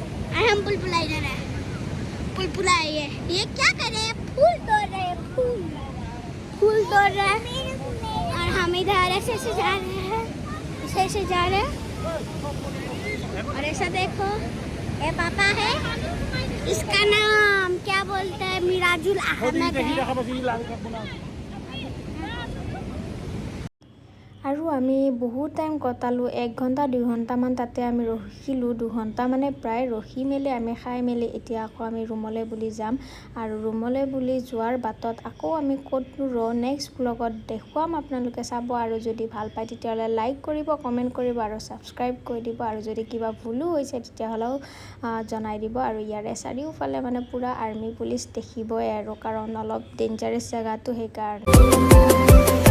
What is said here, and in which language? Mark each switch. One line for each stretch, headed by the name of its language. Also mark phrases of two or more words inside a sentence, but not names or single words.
Hindi: और हम बुलबुला इधर है बुलबुला ये क्या कर रहे हैं फूल तोड़ रहे हैं फूल तोड़ रहे हैं और हम इधर ऐसे ऐसे जा रहे हैं ऐसे जा रहे हैं और ऐसा देखो ये पापा है इसका नाम क्या बोलते हैं मिराजुल अहमद है
Assamese: আৰু আমি বহুত টাইম কটালোঁ 1 ঘণ্টা 2 ঘণ্টামান তাতে আমি ৰখিলোঁ 2 ঘণ্টা মানে প্ৰায় ৰখি মেলি আমি খাই মেলি এতিয়া আকৌ আমি ৰুমলৈ বুলি যাম আৰু ৰুমলৈ বুলি যোৱাৰ বাটত আকৌ আমি ক'তনো নেক্সট ব্লগত দেখুৱাম আপোনালোকে চাব আৰু যদি ভাল পায় তেতিয়াহ'লে লাইক কৰিব কমেণ্ট কৰিব আৰু ছাবস্ক্ৰাইব কৰি দিব আৰু যদি কিবা ভুলো হৈছে তেতিয়াহ'লেও জনাই দিব আৰু ইয়াৰে চাৰিওফালে মানে পুৰা আৰ্মি পুলিচ দেখিবই আৰু কাৰণ অলপ ডেঞ্জাৰাছ জেগাটো সেইকাৰণে